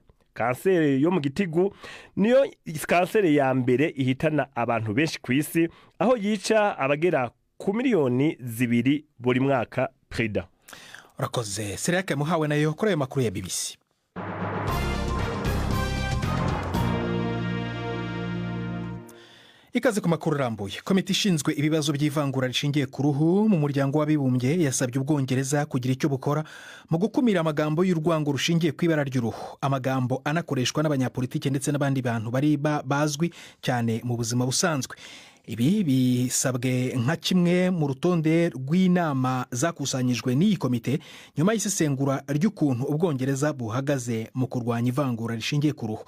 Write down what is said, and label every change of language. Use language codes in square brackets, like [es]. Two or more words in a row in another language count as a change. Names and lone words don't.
[rw] Kanseri yo mu gitigu niyo kanseri ya mbere ihitana abantu benshi ku isi, aho yica abagera ku miliyoni 2 buri mwaka. Prida urakoze. Sereka muhawe nayo kuri ayo makuru ya BBC. Ikaze ku makuru rambuye. Komite ishinzwe ibibazo by'ivangura rishingiye ku ruhu mu muryango w'abibumbye yasabye Ubwongereza kugira icyo bukora mu gukumira amagambo y'urwango rushingiye ku ibara ry'uruhu, amagambo anakoreshwa n'abanyapolitike ndetse n'abandi bantu bari bazwi cyane mu buzima busanzwe. Ibi bisabwe nka kimwe mu rutonde rw'inama zakusanyijwe n'iyi komite nyuma y'isesengura ry'ukuntu Ubwongereza buhagaze mu kurwanya ivangura rishingiye ku ruhu.